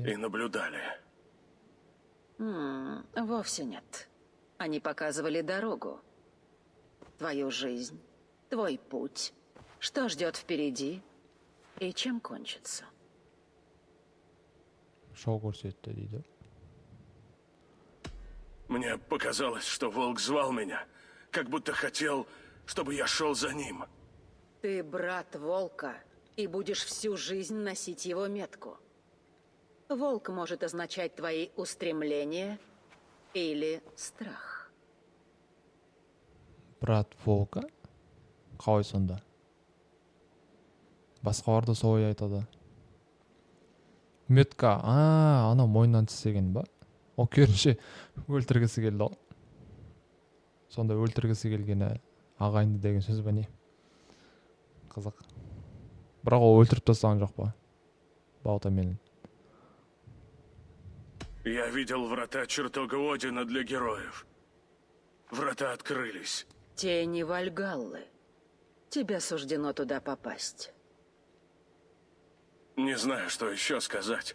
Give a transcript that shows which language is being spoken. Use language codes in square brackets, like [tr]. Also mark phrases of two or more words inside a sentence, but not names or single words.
[ru] и наблюдали. Вовсе нет. Они показывали дорогу. Твою жизнь, твой путь. Что ждет впереди и чем кончится. [kk] Шоу көрсетті дейді. [ru] Мне показалось, что волк звал меня, как будто хотел, чтобы я шел за ним. Ты брат волка и будешь всю жизнь носить его метку. Волк может означать твои устремления или страх. Брат волка? [kk] Қалай сонда? Басқаларда солай айтады. Метка, анау мойнынан тістеген ба? О, керінше өлтіргісі келді ғой. Сонда өлтіргісі келгені ағайынды деген сөз ба не? Қызық. Бірақ ол өлтіріп тастаған жоқ па? Балтамен. [ru] Я видел врата чертога Одина для героев. Врата открылись. Тени Вальгаллы. Тебе суждено туда попасть. Не знаю, что еще сказать.